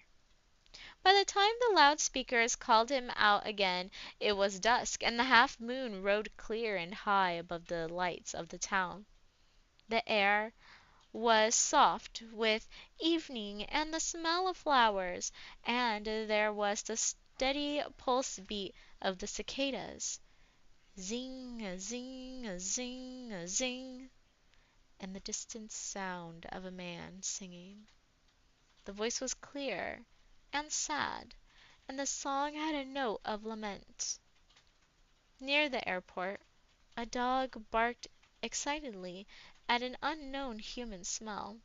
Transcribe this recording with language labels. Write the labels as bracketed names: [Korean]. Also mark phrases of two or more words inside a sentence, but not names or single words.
[English] By the time the loudspeakers called him out again, it was dusk, and the half moon rode clear and high above the lights of the town. The air was soft with evening and the smell of flowers, and there was the steady pulse beat of the cicadas. Zing, a zing, a zing, a zing, and the distant sound of a man singing. The voice was clear and sad, and the song had a note of lament. Near the airport, a dog barked excitedly at an unknown human smell.